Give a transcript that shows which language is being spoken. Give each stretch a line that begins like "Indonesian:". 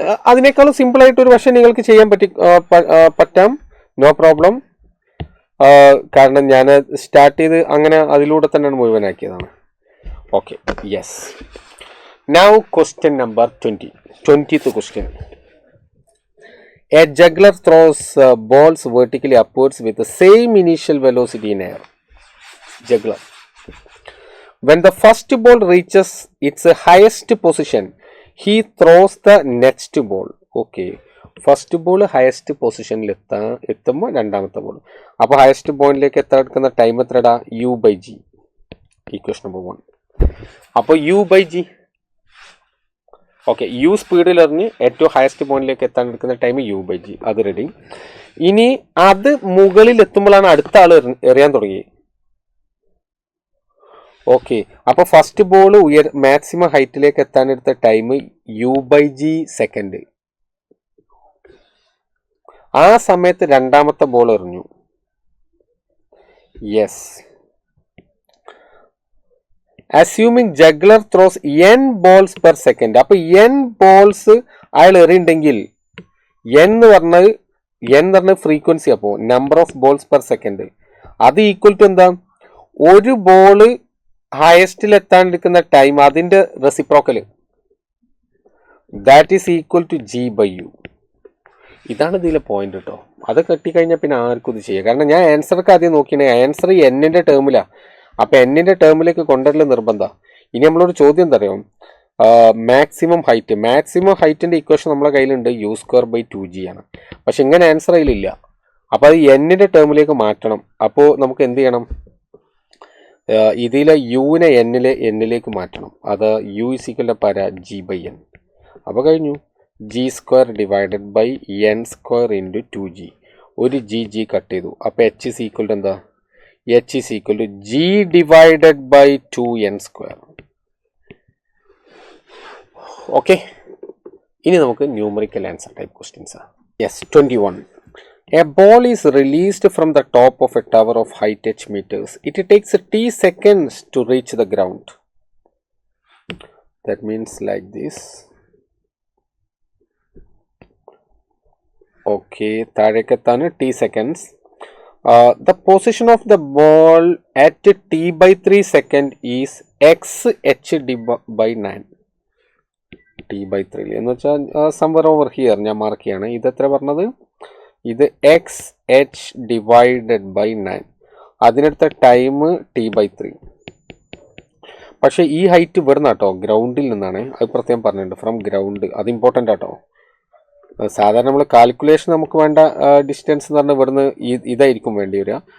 Malayalam: അതിനേക്കാളും സിമ്പിളായിട്ടൊരു പക്ഷേ നിങ്ങൾക്ക് ചെയ്യാൻ പറ്റാം.
English: No problem.
Malayalam: കാരണം ഞാൻ സ്റ്റാർട്ട് ചെയ്ത് അങ്ങനെ അതിലൂടെ തന്നെയാണ് മുഴുവനാക്കിയതാണ്. Okay, yes.
English: Now question number 20th question. A juggler throws balls vertically upwards with the same initial velocity in air. Juggler. When the first ball reaches its highest position, he throws the next ball. Okay.
Malayalam: First ball highest പൊസിഷനിൽ എത്തുമ്പോൾ രണ്ടാമത്തെ ball. അപ്പോൾ highest പോയിന്റിലേക്ക് എടുക്കുന്ന time എത്രടാ? u/g. Equation number 1. അപ്പോൾ u/g. Okay, u സ്പീഡിൽ എറിഞ്ഞ് ഏറ്റവും ഹയസ്റ്റ് പോയിന്റിലേക്ക് എത്താൻ എടുക്കുന്ന ടൈം u/g. അത് റെഡി. ഇനി അത് മുകളിൽ എത്തുമ്പോഴാണ് അടുത്ത ആൾ എറിയാൻ തുടങ്ങി. ഓക്കെ, അപ്പോൾ ഫസ്റ്റ് ബോൾ മാക്സിമം ഹൈറ്റിലേക്ക് എത്താൻ എടുത്ത ടൈം u/g സെക്കൻഡ്. ആ സമയത്ത് രണ്ടാമത്തെ ബോൾ എറിഞ്ഞു. Yes.
English: Assuming juggler throws n balls per second.
Malayalam: അപ്പൊ n ബോൾസ് അയാൾ എറിയുണ്ടെങ്കിൽ n എന്ന് പറഞ്ഞ ഫ്രീക്വൻസി, അപ്പോൾ number of balls per second, അത് ഈക്വൽ ടു എന്താ? ഒരു ബോള് ഹയസ്റ്റിൽ എത്താൻ എടുക്കുന്ന ടൈം, അതിന്റെ reciprocal,
English: that is equal to
Malayalam: g/u. ഇതാണ് ഇതിലെ പോയിന്റ് കേട്ടോ. അത് കെട്ടിക്കഴിഞ്ഞാൽ പിന്നെ ആർക്കും ഇത് ചെയ്യാം. കാരണം ഞാൻ ആൻസർക്ക് ആദ്യം നോക്കിയാണ്, ആൻസർ എന്നിൻ്റെ ടേമിലാണ്. അപ്പം എന്നിൻ്റെ ടേമിലേക്ക് കൊണ്ടുവരൽ നിർബന്ധമാണ്. ഇനി നമ്മളൊരു ചോദ്യം എന്താ അറിയാം, മാക്സിമം ഹൈറ്റിൻ്റെ ഇക്വേഷൻ നമ്മളെ കയ്യിലുണ്ട്, u²/2g ആണ്. പക്ഷെ ഇങ്ങനെ ആൻസർ അതിലില്ല. അപ്പോൾ അത് എന്നിൻ്റെ ടേമിലേക്ക് മാറ്റണം. അപ്പോൾ നമുക്ക് എന്ത് ചെയ്യണം, ഇതിലെ യുവിനെ എന്നിലേക്ക് മാറ്റണം. അത് u = g/n. അപ്പോൾ കഴിഞ്ഞു. g² / n² × 2g. ഒരു g കട്ട് ചെയ്തു. അപ്പോൾ h = എന്താ, h = g / 2n². ഓക്കെ, ഇനി നമുക്ക് numerical answer type questions. Yes, 21.
English: A ball is released from the top of a tower of height h meters. It takes t seconds to reach the ground. That means like this. Okay,
Malayalam: താഴേക്കെത്താണ്
English: t seconds. The position of the ball at t/3 second is x/h/9.
Malayalam: t/3 എന്ന് വെച്ചാൽ
English: somewhere over here
Malayalam: ഞാൻ mark ചെയ്യാണ്. ഇത് എത്ര പറഞ്ഞത്, ഇത് x/h/9. അതിനടുത്ത time t/3. പക്ഷേ ഈ ഹൈറ്റ് ഇവിടുന്ന് കേട്ടോ, ഗ്രൗണ്ടിൽ നിന്നാണ്. അത് പ്രത്യേകം പറഞ്ഞിട്ടുണ്ട്,
English: From ground.
Malayalam: അത് ഇമ്പോർട്ടൻ്റ് ആട്ടോ. സാധാരണ നമ്മൾ കാൽക്കുലേഷൻ നമുക്ക് വേണ്ട ഡിസ്റ്റൻസ് എന്ന് പറഞ്ഞാൽ ഇവിടുന്ന് ഇതായിരിക്കും വേണ്ടി വരിക.